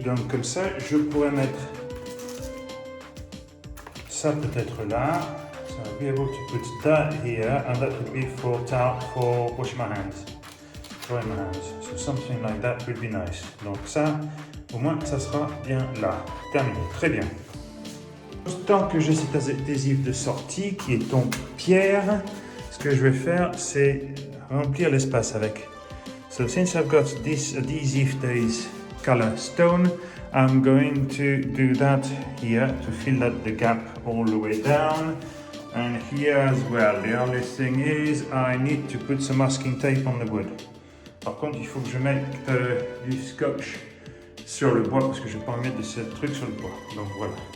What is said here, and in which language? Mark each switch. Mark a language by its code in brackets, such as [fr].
[fr] Donc comme ça, je pourrais mettre ça peut-être là. [en] So I'll be able to put that here, and that would be for washing my hands, drying my hands. So something like that would be nice. [fr] Donc ça, au moins, ça sera bien là. Terminé. Très bien. Tant que j'ai cet adhésif de sortie qui est en pierre, ce que je vais faire, c'est remplir l'espace avec. [en] So since I've got this adhesive that is color stone, I'm going to do that here to fill out the gap all the way down, and here as well. The only thing is I need to put some masking tape on the wood. [fr] Par contre, il faut que je mette du scotch sur le bois parce que je ne vais pas mettre de ce truc sur le bois. Donc voilà.